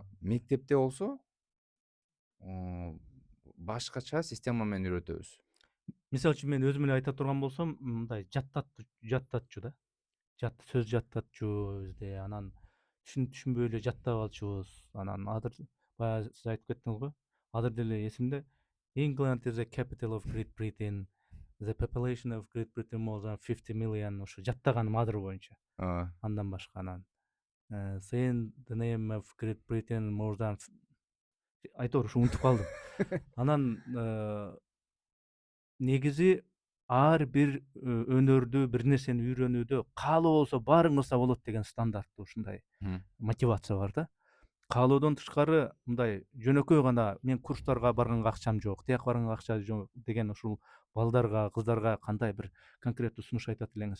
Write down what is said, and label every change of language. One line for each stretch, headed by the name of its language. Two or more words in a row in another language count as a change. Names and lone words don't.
Kyrgyz: Мектепте болсо башкача система менен үйрөтөбүз. Мисалы үчүн мен өзүм эле айта турган болсом, мындай жаттатчу да. Сөз жаттатчу бизде, анан түшүнбөй эле жаттап алчубуз. Анан баягы сиз айтып кеттиңиз го. Азыр деле эсимде.
English: England is the capital of Great Britain. The population of Great Britain more than 50 million.
Kyrgyz: Ошо жаттаганым азыр боюнча. Андан башка анан
English: saying the name of Great Britain more than
Kyrgyz: айтор ушу унутуп калдым. Анан негизи ар бир өнөрдү, бир нерсени үйрөнүүдө каалоо болсо баарын кылса болот деген стандарттуу ушундай мотивация бар да. Каалоодон тышкары мындай жөнөкөй гана мен курстарга барганга акчам жок, тияк барганга акча жок деген ушул балдарга, кыздарга кандай бир конкреттүү сунуш айтат элеңиз?